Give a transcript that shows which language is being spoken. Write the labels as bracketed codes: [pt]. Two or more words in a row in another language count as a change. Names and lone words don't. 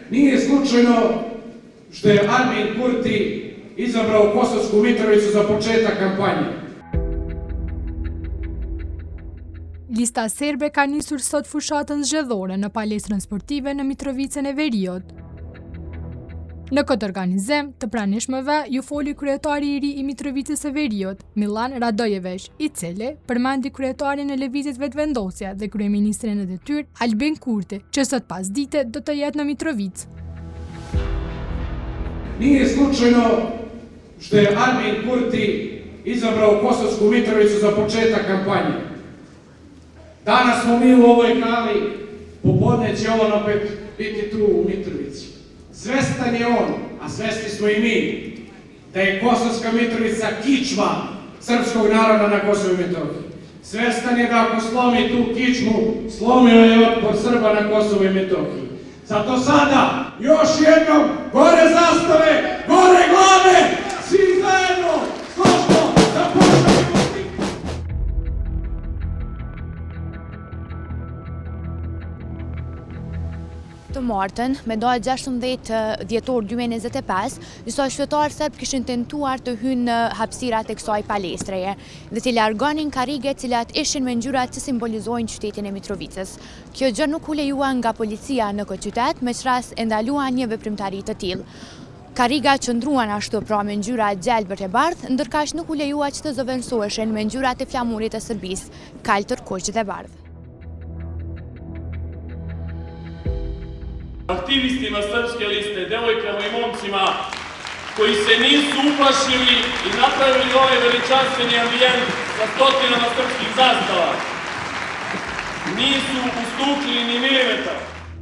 [sr] Nije slučajno što je Albin Kurti izabrao Kosovsku Mitrovicu za početak kampanje. [sq] Lista serbe ka nisur sot fushatën zgjedhore në palestrën sportive në Mitrovicën e Veriut. Në këtë organizim të pranishmëve ju foli kryetari i ri i Mitrovicës së Veriut, Milan Radojević, i cili përmendi kryetarin e lëvizjes vetëvendosja dhe kryeministrin e detyrë Albin Kurti, që sot pasdite do të jetë në Mitrovicë. [sr] Nije slučajno što je Albin Kurti izabrao Kosovsku Mitrovicu za početak kampanje. Danas smo mi u ovoj kali, popodne će on opet biti tu u Mitrovici. Svestan je on, a svesni smo i mi, da je Kosovska Mitrovica kičma srpskog naroda na Kosovu i Metohiji. Svestan je da ako slomi tu kičmu, slomio je otpor Srba na Kosovu i Metohiji. Zato sada, još jednom, gore zastave, gore glave, svi zajedno, složno, da pošaljemo sliku. [sq] Të martën, me datë 16 dhjetor 2025, disa qytetarë serb kishin tentuar të hynë në hapësirat e kësaj palestreje dhe të largonin karrige cilat ishin me ngjyrat që simbolizojnë qytetin e Mitrovicës. Kjo gjë nuk u lejuan nga policia në këtë qytet, me çras e ndaluan një veprimtari të tillë. Karriga qëndruan ashtu pra me ngjyra gjelbër e bardhë, ndërkaq nuk u lejua që të zëvendësoheshin me ngjyrat e flamurit të Serbisë, kaltër, kuq dhe bardhë. [sr] Aktivistima Srpske liste, devojkama i momcima koji se nisu uplašili i napravili ovaj veličanstveni ambijent sa stotinama srpskih zastava, nisu ustupili ni milimetar.